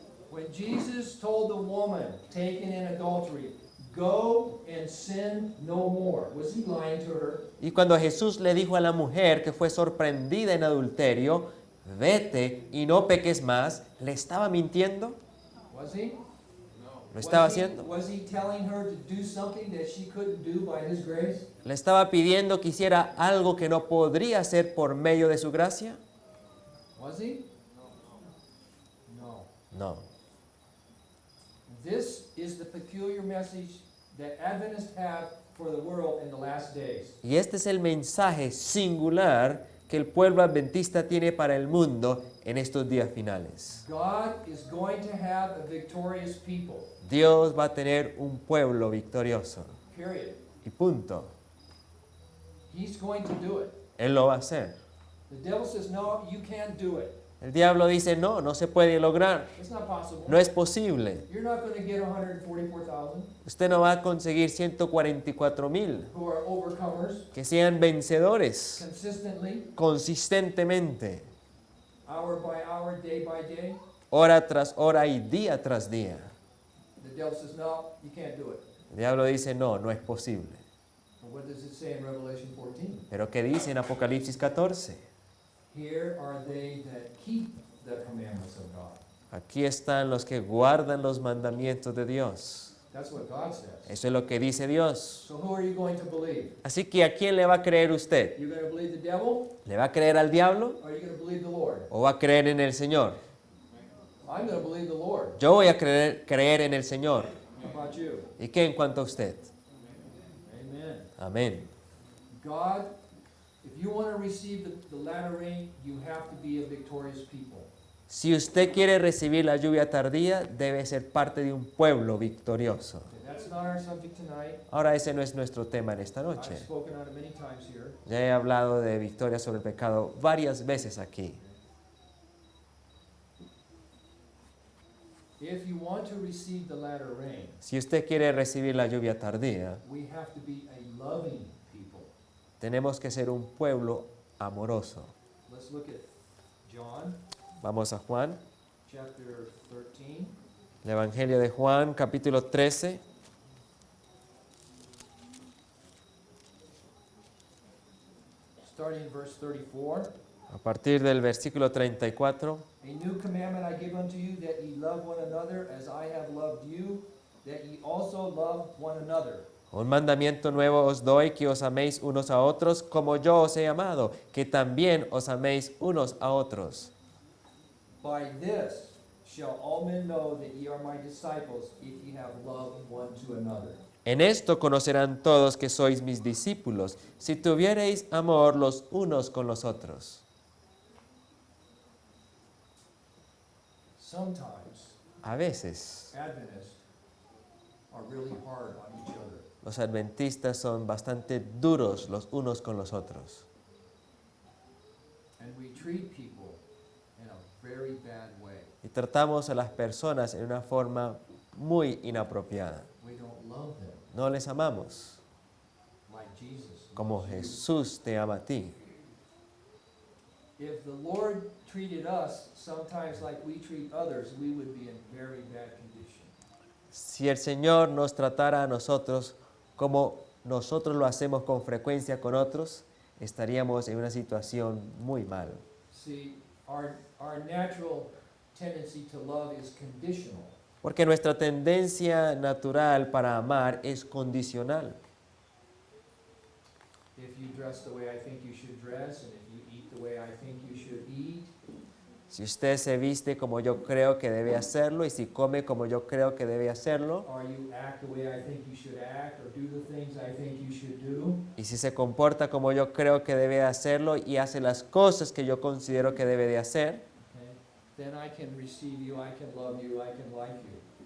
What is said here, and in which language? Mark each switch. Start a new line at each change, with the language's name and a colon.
English: When Jesus told the woman taken in adultery, go and sin no more, was he lying to her?
Spanish: Y cuando Jesús le dijo a la mujer que fue sorprendida en adulterio, vete y no peques más, ¿le estaba mintiendo?
English: Was he?
Spanish: ¿Lo estaba
English: Was he-
Spanish: haciendo?
English: Was he telling her to do something that she couldn't do by his grace?
Spanish: ¿Le estaba pidiendo que hiciera algo que no podría hacer por medio de su gracia?
English: Was he? No.
Spanish: No.
English: This is the peculiar message that Adventists have for the world in the last days.
Spanish: Y este es el mensaje singular que el pueblo adventista tiene para el mundo en estos días finales.
English: God is going to have a victorious people.
Spanish: Dios va a tener un pueblo victorioso.
English: Period.
Spanish: Y punto.
English: He's going to do it.
Spanish: Él lo va a hacer.
English: The devil says, no, you can't do it.
Spanish: El diablo dice, no, no se puede lograr.
English: It's not possible.
Spanish: No es posible.
English: You're not going to get 144,000
Spanish: Usted no va a conseguir 144,000
English: who are overcomers
Spanish: que sean vencedores
English: consistently,
Spanish: consistentemente,
English: hour by hour, day by day.
Spanish: hora tras hora y día tras día.
English: The devil says, no, you can't do it.
Spanish: El diablo dice, no, no es posible.
English: But what does it say in Revelation 14?
Spanish: Pero ¿qué dice en Apocalipsis 14?
English: Here are they that keep the commandments of God.
Spanish: Aquí están los que guardan los mandamientos de Dios.
English: That's what God says.
Spanish: Eso es lo que dice Dios.
English: So who are you going to believe?
Spanish: Así que ¿a quién le va a creer usted?
English: You going to believe the devil
Spanish: ¿Le va a creer al diablo
English: or are you going to believe the Lord?
Spanish: o va a creer en el Señor?
English: I'm going to believe the Lord.
Spanish: Yo voy a creer en el Señor.
English: How about you?
Spanish: ¿Y qué en cuanto a usted?
English: Amen.
Spanish: Amén.
English: God, if you want to receive the latter rain, you have to be a victorious people.
Spanish: Si usted quiere recibir la lluvia tardía, debe ser parte de un pueblo victorioso.
English: Okay, that's not our subject tonight.
Spanish: Ahora ese no es nuestro tema en esta
English: I've
Spanish: noche.
English: spoken on it many times here.
Spanish: Ya he hablado de victoria sobre el pecado varias veces aquí.
English: If you want to receive the latter rain,
Spanish: Si usted quiere recibir la lluvia tardía,
English: we have to be a loving people.
Spanish: tenemos que ser un pueblo amoroso.
English: Let's look at John
Spanish: Vamos a Juan,
English: chapter 13.
Spanish: el Evangelio de Juan, capítulo 13.
English: Starting in verse 34.
Spanish: A partir del versículo 34,
English: A new commandment I give unto you, that ye love one another as I have loved you, that ye also love one another.
Spanish: un mandamiento nuevo os doy, que os améis unos a otros, como yo os he amado, que también os améis unos a otros.
English: By this shall all men know that ye are my disciples, if ye have love one to another.
Spanish: En esto conocerán todos que sois mis discípulos, si tuviereis amor los unos con los otros.
English: Sometimes
Spanish: A veces,
English: Adventists are really hard on each other.
Spanish: los adventistas son bastante duros los unos con los otros.
English: And we treat people in a very bad way.
Spanish: Y tratamos a las personas en una forma muy inapropiada.
English: We don't love them
Spanish: No les amamos
English: like Jesus.
Spanish: como
English: loves you.
Spanish: Jesús te ama a ti.
English: If the Lord treated us sometimes like we treat others, we would be in very bad condition.
Spanish: Si el Señor nos tratara a nosotros como nosotros lo hacemos con frecuencia con otros, estaríamos en una situación muy mal.
English: See, our natural tendency to love is conditional.
Spanish: Porque nuestra tendencia natural para amar es condicional.
English: If you dress the way I think you should dress, and if you eat the way I think you should eat,
Spanish: Si usted se viste como yo creo que debe hacerlo y si come como yo creo que debe hacerlo,
English: or you act the way I think you should act, or do the things I think you should do,
Spanish: y si se comporta como yo creo que debe hacerlo y hace las cosas que yo considero que debe de hacer,
English: okay, then I can receive you, I can love you, I can like you.